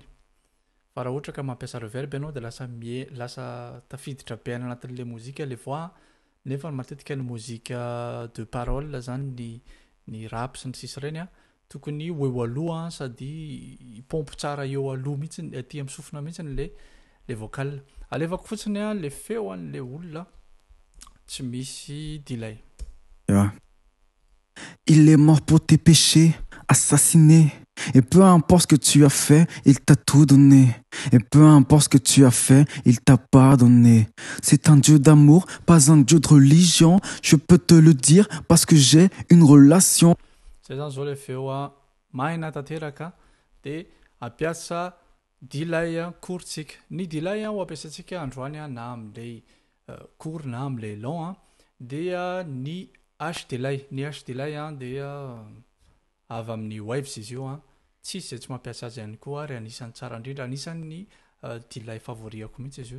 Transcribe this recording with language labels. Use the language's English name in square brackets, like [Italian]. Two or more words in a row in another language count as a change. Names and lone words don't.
[Malagasy] Fa raha ohatra ka mampiasa reverb ianao dia lasa tafiditra be any anatin'ilay mozika ilay voix nefa matetika ny mozika [French] de parole [Malagasy] zany ny rap sy ny sisa ireny tokony ho eo aloha sady pompe tsara eo aloha mihitsy aty amin'ny sofina mihitsy le vocal. Alefako fotsiny le feo an'ilay olona tsy misy delay. [French] Il est mort pour tes péchés, assassiné. Et peu importe ce que tu as fait, il t'a tout donné. Et peu importe ce que tu as fait, il t'a pardonné. C'est un Dieu d'amour, pas un Dieu de religion. Je peux te le dire parce que j'ai une relation. [Malagasy] Zay zany zao le feo mahina tanteraka dia ampiasa delay courtsika. Ny delay ho ampiasatsika androany na amin'ilay court na amin'ilay long dia ny H delay. Ny H delay dia avy amin'ny waves izy io tsisy izay tsy mampiasa azy ihany koa ary anisan'ny tsara indrindra, anisan'ny delay favoriako mihitsy izy io.